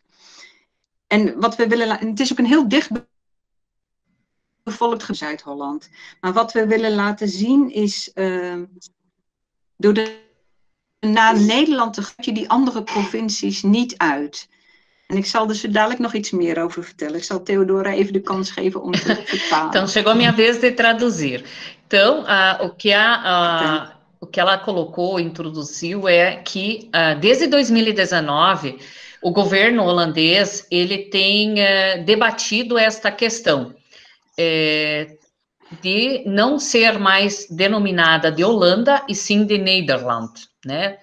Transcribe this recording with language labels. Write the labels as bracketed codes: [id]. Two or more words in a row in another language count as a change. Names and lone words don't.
[nl] En wat we willen, het is ook een heel dicht bevolkt Zuid-Holland. Maar wat we willen laten zien is, door naar Nederland te gaan, je die andere provincies niet uit. En ik zal er zo dadelijk nog iets meer over vertellen. Ik zal Theodora even de kans geven om te vertalen. [pt] Então, chegou a minha vez de traduzir. Então, o que ela colocou, introduziu, é que desde 2019, o governo holandês ele tem debatido esta questão de não ser mais denominada de Holanda e sim de Nederland, né?